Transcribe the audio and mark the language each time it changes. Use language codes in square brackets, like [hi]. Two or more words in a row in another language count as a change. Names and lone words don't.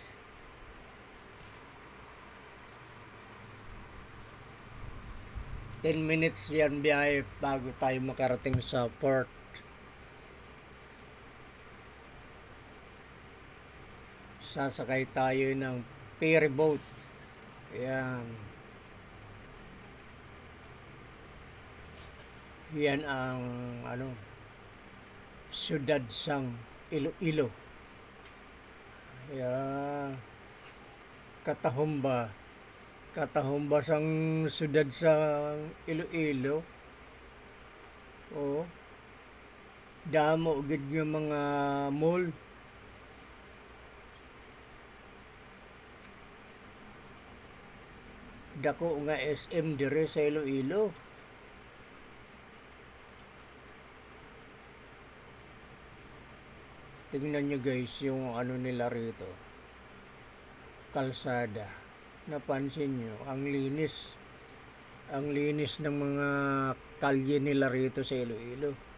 [tl] 10 minutes yan biyahe bago tayo makarating sa port. Sasakay tayo ng ferryboat. [hil] Ayan. Yan ang siyudad sang Iloilo. Ayan. Katahumba sang siyudad sa Iloilo. Oh. Damo gid nga mga mall. Dako nga SM dire sa Iloilo. [tl] Tingnan nyo guys yung nila rito. Kalsada. Napansin nyo, ang linis. Ang linis ng mga kalye nila rito sa Iloilo.